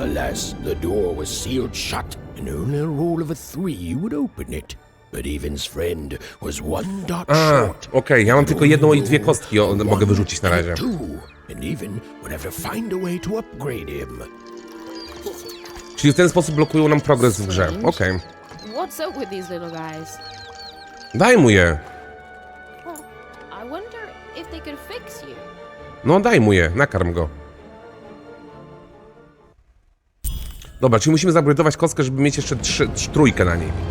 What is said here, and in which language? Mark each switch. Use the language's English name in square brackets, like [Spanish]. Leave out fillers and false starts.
[English] Alas, the door was sealed shut, and only a roll of a 3 would open it. But Even's friend was 1 dot short. [Polish] Okej, ja mam tylko jedną i 2 kostki, mogę wyrzucić na razie. [English] And Even would have to find a way to upgrade him. [Polish] Czyli w ten sposób blokują nam progres w grze. Okej. [English] What's up with these little guys? [Polish] Daj mu je. [English] I wonder if they could fix you. [Polish] No daj mu je, nakarm go. Dobra, czyli musimy zupgrade'ować kostkę, żeby mieć jeszcze trójkę na niej.